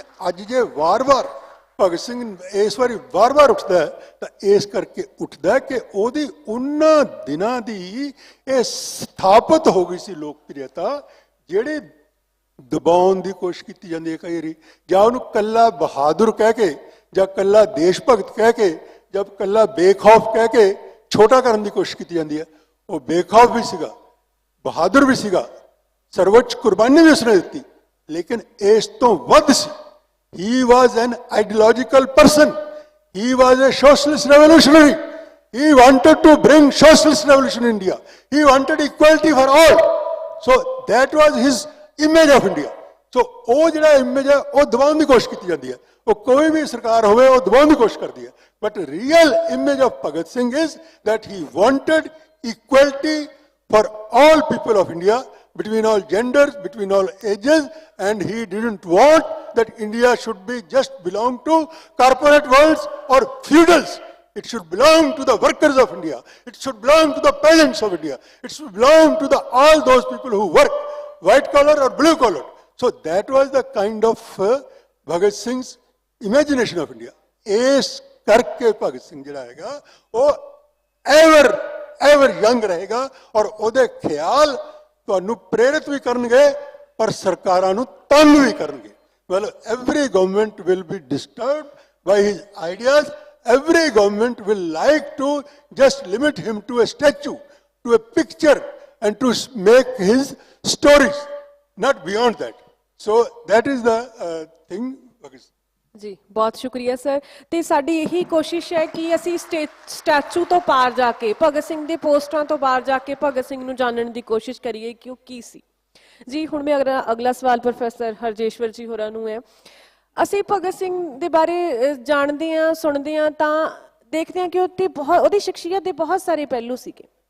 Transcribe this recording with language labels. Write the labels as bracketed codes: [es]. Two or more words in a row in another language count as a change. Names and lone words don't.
[pa] ਅੱਜ ਜੇ ਵਾਰ-ਵਾਰ ਭਗਤ ਸਿੰਘ ਇਸ ਵਾਰੀ ਵਾਰ-ਵਾਰ ਉੱਠਦਾ ਹੈ ਤਾਂ ਇਸ ਕਰਕੇ ਉੱਠਦਾ ਕਿ ਉਹਦੀ ਉਹਨਾਂ ਦਿਨਾਂ ਦੀ ਇਹ ਸਥਾਪਿਤ ਹੋ ਗਈ ਸੀ ਲੋਕਪ੍ਰਿਯਤਾ, ਜਿਹੜੀ ਦਬਾਉਣ ਦੀ ਕੋਸ਼ਿਸ਼ ਕੀਤੀ ਜਾਂਦੀ ਹੈ ਕਈ ਵਾਰੀ, ਜਾਂ ਉਹਨੂੰ ਕੱਲਾ ਬਹਾਦਰ ਕਹਿ ਕੇ ਜਾਂ ਕੱਲਾ ਦੇਸ਼ ਭਗਤ ਕਹਿ ਕੇ ਜਾਂ ਕੱਲਾ ਬੇਖੌਫ ਕਹਿ ਕੇ ਛੋਟਾ ਕਰਨ ਦੀ ਕੋਸ਼ਿਸ਼ ਕੀਤੀ ਜਾਂਦੀ ਹੈ। ਉਹ ਬੇਖੌਫ ਵੀ ਸੀਗਾ, ਬਹਾਦਰ ਵੀ ਸੀਗਾ, ਸਰਵੋੱਚ ਕੁਰਬਾਨੀ ਵੀ ਉਸਨੇ ਦਿੱਤੀ, ਲੇਕਿਨ ਇਸ ਤੋਂ ਵੱਧ ਸੀ। [en] He was an ideological person. He was a socialist revolutionary. He wanted to bring socialist revolution in India. He wanted equality for all. So that was his image of India. [pa] So ਉਹ ਜਿਹੜਾ image ਹੈ ਉਹ ਦਬਾਉਣ ਦੀ ਕੋਸ਼ਿਸ਼ ਕੀਤੀ ਜਾਂਦੀ ਹੈ। ਉਹ ਕੋਈ ਵੀ ਸਰਕਾਰ ਹੋਵੇ ਉਹ ਦਬਾਉਣ ਦੀ ਕੋਸ਼ਿਸ਼ ਕਰਦੀ ਹੈ। [en] But real image of Bhagat Singh is that he wanted equality for all people of India, between all genders, between all ages, and he didn't want that India should be just belong to corporate worlds or feudals. It should belong to the workers of India. It should belong to the peasants of India. It should belong to all those people who work, white collar or blue collar. So that was the kind of Bhagat Singh's imagination of India. [pa] ਇਸ ਕਰਕੇ ਭਗਤ ਸਿੰਘ ਜਿਹੜਾ ਹੈਗਾ ਉਹ [en] ever young [pa] ਰਹੇਗਾ ਔਰ ਉਹਦੇ ਖਿਆਲ ਤੁਹਾਨੂੰ ਪ੍ਰੇਰਿਤ ਵੀ ਕਰਨਗੇ ਪਰ ਸਰਕਾਰਾਂ ਨੂੰ ਤੰਗ ਵੀ ਕਰਨਗੇ। [en] Well, every government will be disturbed by his ideas. Every government will like to just limit him to a statue, to a picture, and to make his stories, not beyond that. So that is the thing. [pa] ਜੀ ਬਹੁਤ ਸ਼ੁਕਰੀਆ ਸਰ। ਤੇ ਸਾਡੀ ਇਹੀ ਕੋਸ਼ਿਸ਼ ਹੈ ਕਿ ਅਸੀਂ ਸਟੈਚੂ ਤੋਂ ਪਾਰ ਜਾ ਕੇ, ਭਗਤ ਸਿੰਘ ਦੇ ਪੋਸਟਰਾਂ ਤੋਂ ਬਾਹਰ ਜਾ ਕੇ ਭਗਤ ਸਿੰਘ ਨੂੰ ਜਾਣਨ ਦੀ ਕੋਸ਼ਿਸ਼ ਕਰੀਏ ਕਿ ਉਹ ਕੀ ਸੀ। ਜੀ ਹੁਣ ਮੈਂ ਅਗਲਾ ਸਵਾਲ ਪ੍ਰੋਫੈਸਰ ਹਰਜੇਸ਼ਵਰ ਜੀ ਹੋਰਾਂ ਨੂੰ ਹੈ। ਅਸੀਂ ਭਗਤ ਸਿੰਘ ਦੇ ਬਾਰੇ ਜਾਣਦੇ ਹਾਂ, ਸੁਣਦੇ ਹਾਂ ਤਾਂ ਦੇਖਦੇ ਹਾਂ ਕਿ ਉਹਦੀ ਸ਼ਖਸੀਅਤ ਦੇ ਬਹੁਤ ਸਾਰੇ ਪਹਿਲੂ ਸੀਗੇ।